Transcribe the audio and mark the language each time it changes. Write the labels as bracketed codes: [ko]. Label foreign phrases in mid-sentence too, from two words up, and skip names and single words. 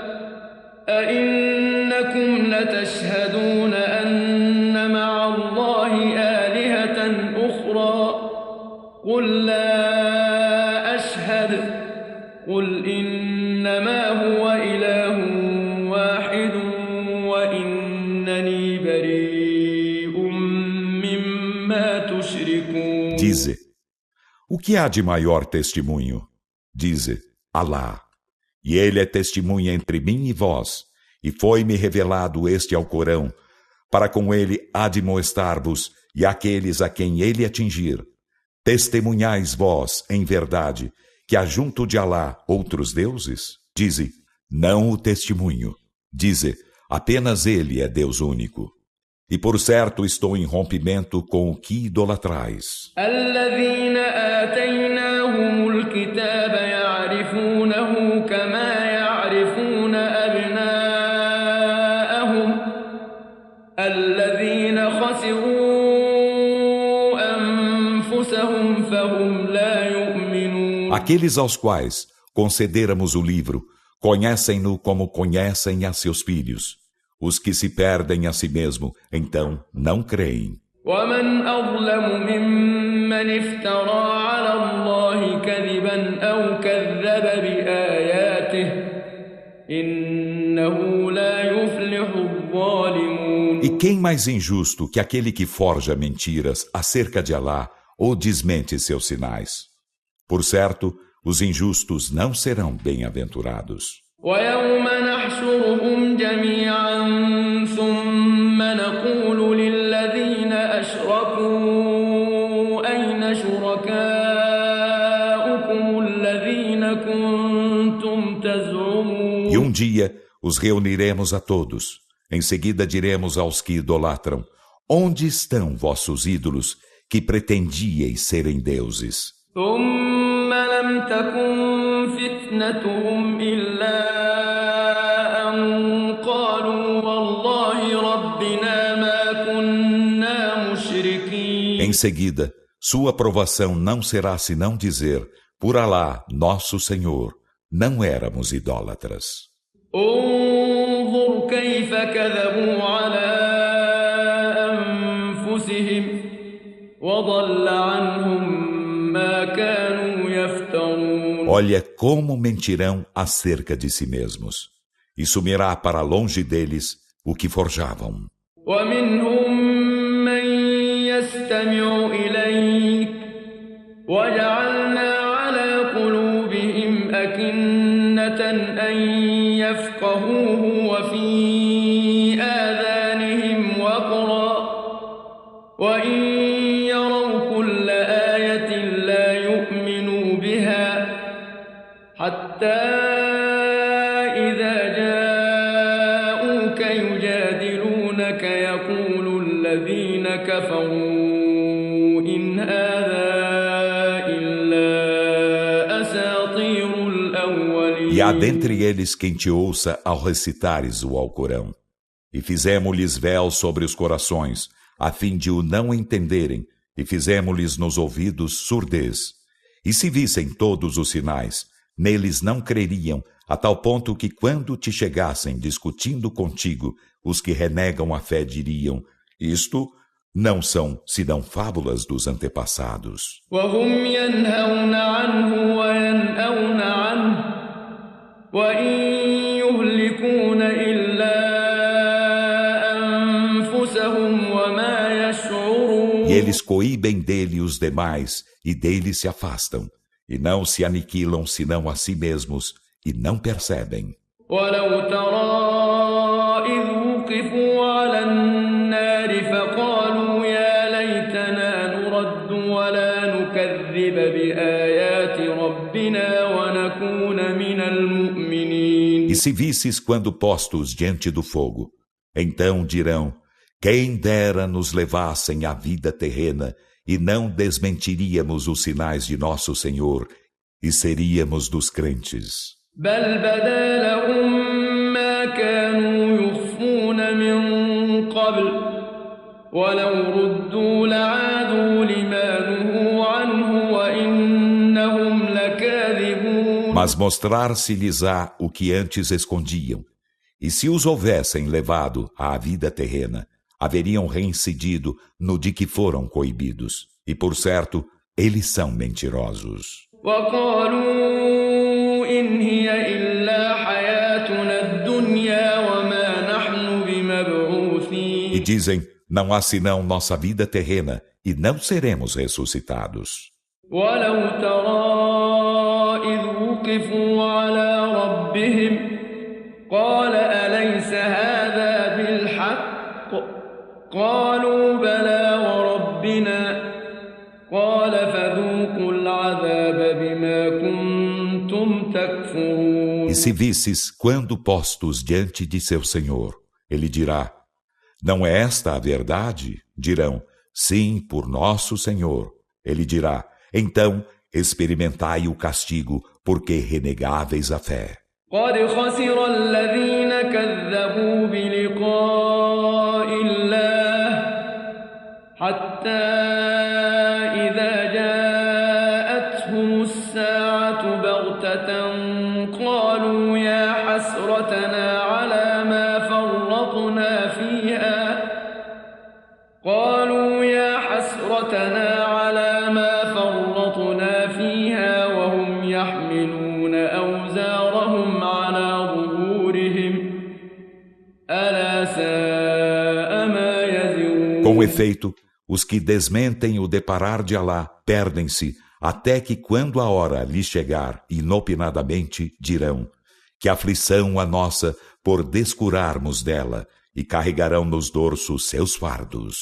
[ar] أئنكم لتشهدون أن مع الله آلهة أخرى قل لا أشهد قل إنما هو إله واحد وإنني بريء مما تشركون. [pt] Dize, o que há de maior testemunho? Dize, Alá. E ele é testemunha entre mim e vós, e foi-me revelado este Alcorão, para com ele admoestar-vos e aqueles a quem ele atingir. Testemunhais vós, em verdade, que há junto de Alá outros deuses? Dize, não o testemunho. Dize, apenas ele é Deus único. E por certo estou em rompimento com o que idolatrais. [ar] الذين آتيناهم الكتاب يعرفونه كما يعرفون أبناءهم الذين خسروا أنفسهم فهم لا يؤمنون. [pt] Aqueles aos quais concederamos o livro conhecem-no como conhecem a seus filhos. Os que se perdem a si mesmo, então não creem. [ar] ومن أظلم ممن افترى على الله كذبا أو كذب بآياته إنه لا يفلح الظالمون. [pt] E quem mais injusto que aquele que forja mentiras acerca de Alá ou desmente seus sinais. Por certo, os injustos não serão bem-aventurados. [ar] ويوم نحشرهم جميعا ثم نقول للذين أشركوا أين شركاؤكم الذين كنتم تزعمون. [pt] E um dia os reuniremos a todos. Em seguida diremos aos que idolatram: onde estão vossos ídolos que pretendíeis serem deuses? [ar] ثم لم تكن فتنتهم إلا أن قالوا والله ربنا ما كنا مشركين. [pt] Em seguida, sua aprovação não será senão dizer: por Alá, nosso Senhor, não éramos idólatras. [ar] انظر كيف كذبوا على أنفسهم وضل عنهم ما كانوا يفترون. [pt] Olha como mentirão acerca de si mesmos, e sumirá para longe deles o que forjavam. [ar] ومنهم من يستمع إليك وجعلنا على قلوبهم أكنة أن يفقهوه وفي آذانهم وقرا وإن يروا كل آية لا يؤمنوا بها حتى إذا جاءوك يجادلونك يقول الذين كفروا إن هذا إلا أساطير الأولين. [pt] E há dentre eles quem te ouça ao recitares o Alcorão. E fizemos-lhes véu sobre os corações, a fim de o não entenderem, e fizemos-lhes nos ouvidos surdez. E se vissem todos os sinais, neles não creriam, a tal ponto que quando te chegassem discutindo contigo, os que renegam a fé diriam: isto não são senão fábulas dos antepassados. [ar] وهم ينهون عنه وينأون عنه وإن يهلكون إلا أنفسهم وما يشعرون. [pt] E eles coíbem dele os demais, e dele se afastam, e não se aniquilam senão a si mesmos, e não percebem. [ar] ولو ترى إذ وقفوا على النار فقالوا يا ليتنا نرد ولا نكذب بآيات ربنا ونكون من المؤمنين. [pt] E se visses quando postos diante do fogo, então dirão: quem dera nos levassem à vida terrena, e não desmentiríamos os sinais de nosso Senhor, e seríamos dos crentes. [ar] بل بدا لهم ما كانوا يخفون من قبل ولو ردوا لعادوا لما نهوا عنه وإنهم لكاذبون. [pt] Mas mostrar-se-lhes-á o que antes escondiam, e se os houvessem levado à vida terrena, haveriam reincidido no de que foram coibidos, e por certo, eles são mentirosos. [ar] وقالوا إن هي إلا حياتنا الدنيا وما نحن بمبعوثين. [pt] E dizem: não há senão nossa vida terrena, e não seremos ressuscitados. [ar] ولو ترى إذ وقفوا على ربهم قال أليس هذا بالحق قالوا بلى وربنا قال فذوقوا العذاب بما كنتم تكفرون. [pt] E se visses quando postos diante de seu Senhor, ele dirá: não é esta a verdade? Dirão: sim, por nosso Senhor. Ele dirá: então experimentai o castigo, porque renegáveis a fé. [ar] قد خسر الذين كذبوا بلقاء الله حتى إذا جاءتهم الساعة بغتة قالوا يا حسرتنا على ما فرطنا فيها وهم يحملون أوزارهم على ظهورهم ألا ساء ما يزرون. [pt] Com efeito, os que desmentem o deparar de Alá perdem-se até que quando a hora lhes chegar inopinadamente dirão: que aflição a nossa por descurarmos dela, e carregarão nos dorsos seus fardos.